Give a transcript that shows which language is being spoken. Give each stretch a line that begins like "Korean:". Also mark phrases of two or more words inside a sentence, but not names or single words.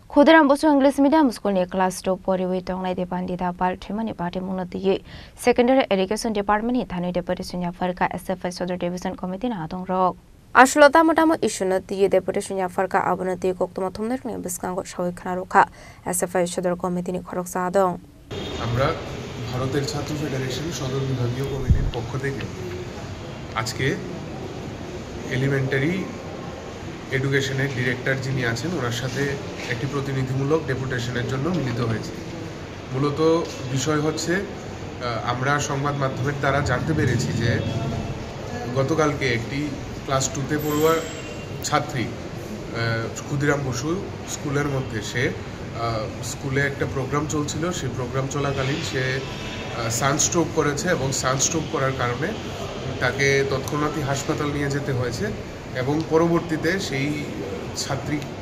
Kok Borok: Khudiram Bosu English Medium School ni class 2 poriwi tongnai de pandita parthimani party munati Secondary Education Department ni thani deputation ya farka SFI Sodor Division Committee na adong rok. Ashlota motamo ishunati deputation ya farka abunati koktoma thumner ni biskango shawai khana rokha SFI Sodor Committee ni khoroksa adong.
Bangla: আমরা ভারতের ছাত্র ফেডারেশন সদর বিভাগীয় কমিটির পক্ষ থেকে আজকে
English: elementary education's director
Bangla: যিনি আছেন ওনার সাথে একটি প্রতিনিধিমূলক ডেপুটেশনের জন্য মিলিত হয়েছে। মূলত বিষয় হচ্ছে আমরা সংবাদ মাধ্যমের দ্বারা জানতে পেরেছি যে গতকালকে একটি ক্লাস 2তে পড়ুয়া ছাত্রী ক্ষুদিরাম বসু স্কুলের মধ্যে সে স্কুলে একটা প্রোগ্রাম চলছিল, সেই প্রোগ্রাম চলাকালীন সে সানস্ট্রোক করেছে এবং সানস্ট্রোক করার কারণে তাকে তৎক্ষণাৎই হাসপাতাল নিয়ে যেতে হয়েছে এবং পরবর্তীতে সেই ছাত্রী